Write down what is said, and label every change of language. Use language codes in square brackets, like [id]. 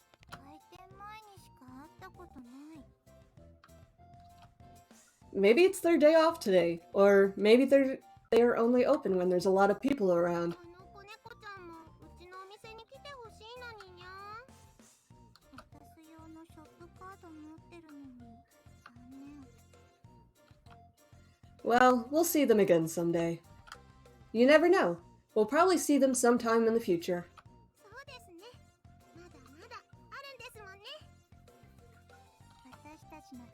[ja] 開店前にしか会ったことない。 [en] Maybe it's their day off today, or maybe they're only open when there's a lot of people around. [ja] あの子猫ちゃんもうちのお店に来てほしいのににゃ。私用のショップカード持ってるのに残念。 [en] Well, we'll see them again someday. You never know. We'll probably see them sometime in the future. [ja] そうですね。まだまだあるんですもんね。私たち